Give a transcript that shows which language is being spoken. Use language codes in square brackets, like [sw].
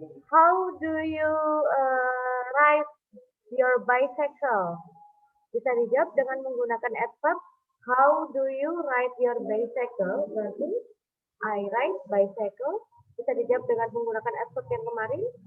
[en] How do you ride your bicycle? [id] Bisa dijawab dengan menggunakan adverb. [en] How do you ride your bicycle? [id] Berarti [en] I ride bicycle. [id] Bisa dijawab dengan menggunakan adverb yang kemarin.